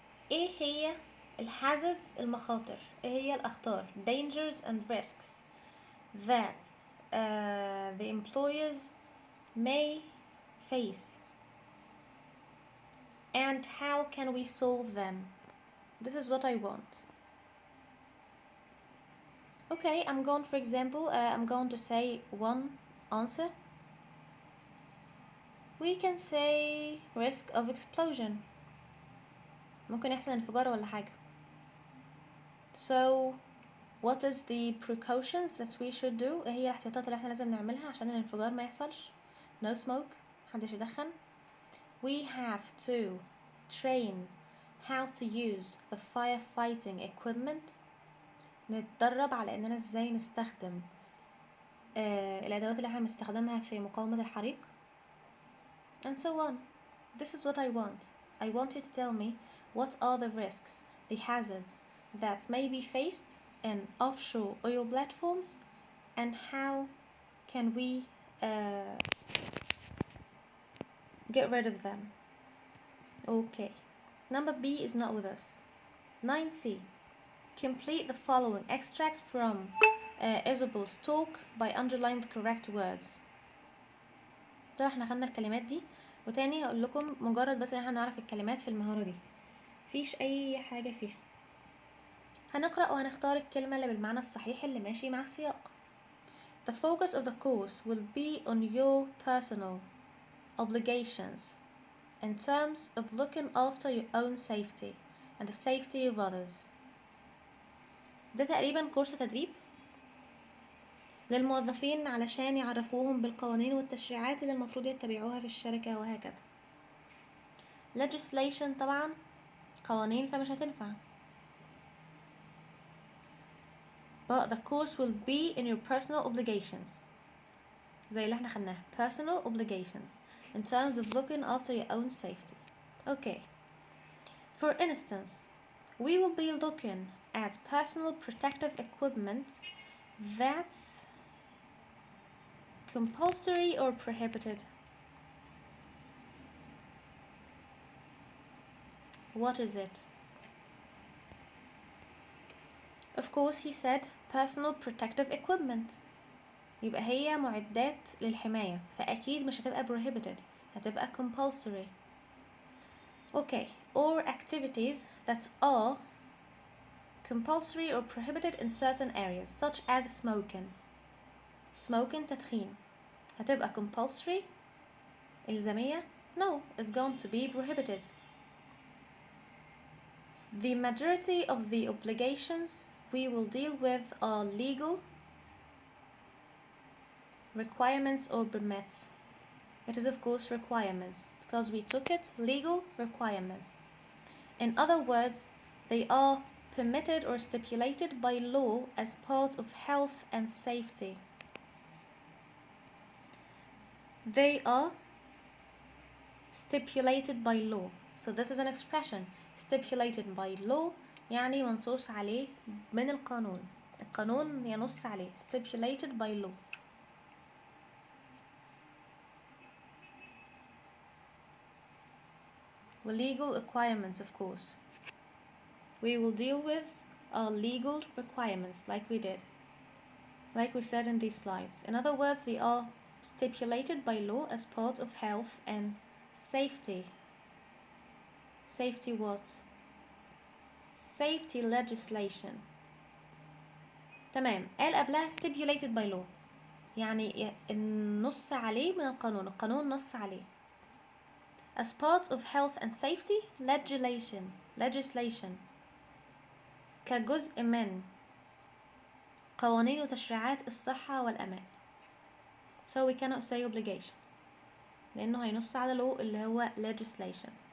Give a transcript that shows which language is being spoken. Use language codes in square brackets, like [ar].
[ar] ايه هي الهازاردز المخاطر؟ ايه هي الاخطار [en] dangers and risks that the employers may face, and how can we solve them? This is what I want. Okay, I'm going, for example, I'm going to say one answer. We can say risk of explosion. [ar] ممكن يحصل انفجار ولا حاجة. [en] So what is the precautions that we should do؟ [ar] ايه هي الاحتياطات اللي احنا لازم نعملها عشان الانفجار ما يحصلش؟ [en] No smoke، [ar] محدش يدخن. [en] We have to train how to use the firefighting equipment. [ar] نتدرب على اننا ازاي نستخدم الادوات اللي احنا بنستخدمها في مقاومة الحريق. [en] And so on. This is what I want. I want you to tell me what are the risks, the hazards that may be faced in offshore oil platforms, and how can we get rid of them. Okay, number B is not with us. 9C. Complete the following extract from Isabel's talk by underlining the correct words. [ar] ده احنا خدنا الكلمات دي، وتاني هقول لكم مجرد بس ان احنا نعرف الكلمات في المهارة دي، مفيش اي حاجة فيها. هنقرأ وهنختار الكلمة اللي بالمعنى الصحيح اللي ماشي مع السياق. [en] The focus of the course will be on your personal obligations in terms of looking after your own safety and the safety of others. [ar] ده تقريبا كورس تدريب للموظفين علشان يعرفوهم بالقوانين والتشريعات اللي المفروض يتبعوها في الشركة وهكذا. legislation طبعا قوانين فمش هتنفع. [en] But the course will be in your personal obligations [ar] زي اللي احنا خدناها [en] personal obligations in terms of looking after your own safety. Okay. For instance, we will be looking at personal protective equipment that's compulsory or prohibited. What is it? Of course he said personal protective equipment. [ar] يبقى هي معدات للحماية، فأكيد مش هتبقى prohibited، هتبقى compulsory. [en] Okay, or activities that are compulsory or prohibited in certain areas such as smoking. [ar] تدخين هتبقى compulsory إلزامية? [en] No, it's going to be prohibited. The majority of the obligations we will deal with are legal requirements or permits. It is of course requirements because we took it legal requirements. In other words, they are permitted or stipulated by law as part of health and safety. They are stipulated by law. So this is an expression. Stipulated by law [ar] يعني منصوص عليه من القانون. القانون ينص عليه. [en] Stipulated by law. Legal requirements, of course. We will deal with our legal requirements like we did. Like we said in these slides. In other words, they are stipulated by law as part of health and safety. Safety what? Safety legislation. [ar] تمام. قال قبلها [en] stipulated by law [ar] يعني النص عليه من القانون. القانون نص عليه. [en] As part of health and safety legislation [ar] كجزء من قوانين وتشريعات الصحة والأمان. [en] So we cannot say obligation [ar] لأنه هينص على [en] law [ar] اللي هو [en] legislation.